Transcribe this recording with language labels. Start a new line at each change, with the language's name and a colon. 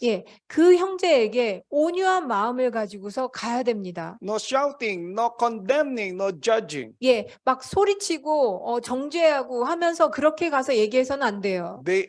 Korean: 예, 그 형제에게 온유한 마음을 가지고서 가야 됩니다.
English: No shouting, no condemning, no judging.
Korean: 예, 막 소리치고 정죄하고 하면서 그렇게 가서 얘기해서는 안 돼요.